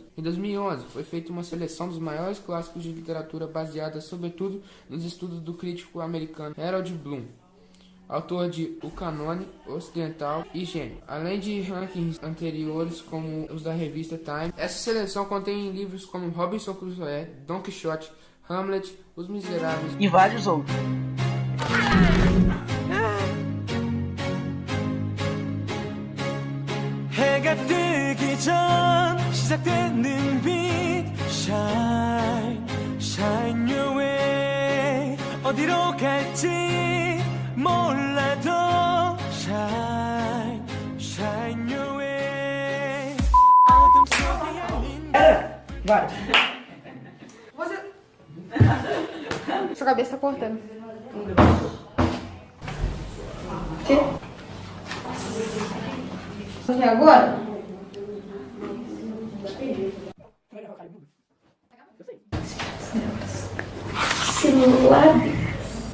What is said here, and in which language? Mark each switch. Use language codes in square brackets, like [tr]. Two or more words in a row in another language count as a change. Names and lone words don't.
[pt] Em 2011, foi feita uma seleção dos maiores clássicos de literatura baseada, sobretudo, nos estudos do crítico americano Harold Bloom, autor de O Cânone Ocidental e Gênio, além de rankings anteriores como os da revista Time. Essa seleção contém livros como Robinson Crusoe, Don Quixote, Hamlet, Os Miseráveis E vários outros. [ko] 해가 뜨기 전 시작되는 빛 [en] Shine, shine your way [ko] 어디로 갈지 몰라도 [en] Shine, shine your way [ko] 어둠 속에 열린 [pt] Vai. Você. Sua cabeça tá cortando. Que? E agora? Sílabas.